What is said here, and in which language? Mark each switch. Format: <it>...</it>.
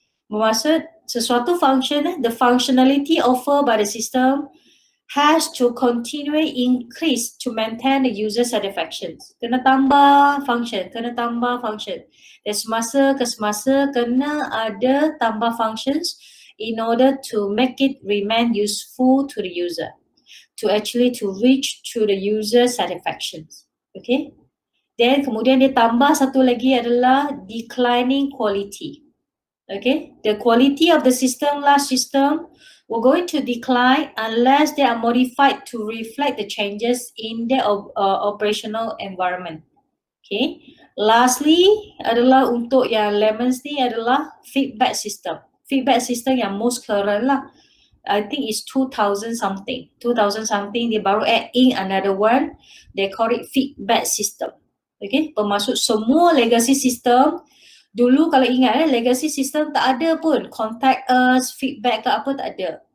<ms>Bermaksud sesuatu</ms> <en>function, the functionality offered by the system has to continually increase to maintain the user satisfaction.</en> <ms>Kena tambah function, kena tambah function. Dan semasa ke semasa kena ada tambah</ms> <en>functions in order to make it remain useful to the user, to actually to reach to the user satisfaction. Okay.</en> <ms>Then kemudian dia tambah satu lagi adalah declining quality.</ms> <en>Okay, the quality of the system, large system, will going to decline unless they are modified to reflect the changes in their operational environment.</en> <ms>Okay, lastly adalah untuk yang Lemons ni adalah feedback system.</ms> <en>Feedback system yang most current lah. I think it's 2000 something.</en> <ms>Dia baru</ms> <en>add in another one. They call it feedback system.</en> <ms>Okay, bermaksud semua legacy system dulu kalau ingat legacy system tak ada pun contact us, feedback ke apa tak ada.</ms>